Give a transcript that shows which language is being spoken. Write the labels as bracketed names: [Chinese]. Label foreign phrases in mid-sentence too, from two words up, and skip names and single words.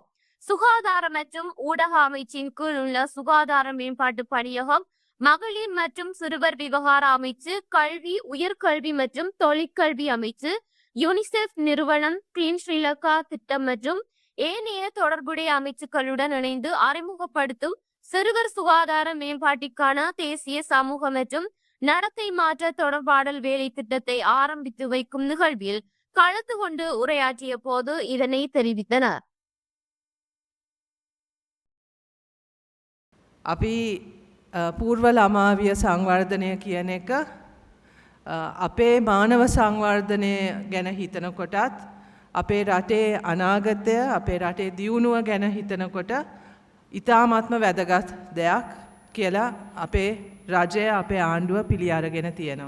[Tamil] சுகாதார மற்றும் ஊடக அமைச்சின் கீழ் உள்ள சுகாதார மேம்பாட்டு பணியகம், மகளிர் மற்றும் சிறுவர் விவகார அமைச்சு, கல்வி, உயர்கல்வி மற்றும் தொழிற்கல்வி அமைச்சு, யுனிசெஃப் நிறுவனம், கிளீன் ஸ்ரீலங்கா திட்டம் மற்றும் ஏனைய தொடர்புடைய அமைச்சுக்களுடன் இணைந்து அறிமுகப்படுத்தும் சிறுவர் சுகாதார மேம்பாட்டிற்கான தேசிய சமூக மற்றும் நடத்தை மாற்ற தொடர்பாடல் வேலை திட்டத்தை ஆரம்பித்து வைக்கும் நிகழ்வில் கலந்து கொண்டு உரையாற்றிய போது இதனை தெரிவித்தனர். [Sinhala] අපි පූර්ව ළමාවිය සංවර්ධනය කියන එක අපේ මානව සංවර්ධනය ගැන හිතනකොටත් අපේ රටේ අනාගතය අපේ රටේ දියුණුව ගැන හිතනකොට ඉතාමත්ම වැදගත් දෙයක් කියලා අපේ රජය අපේ ආණ්ඩුව පිළි අරගෙන තියෙනවා.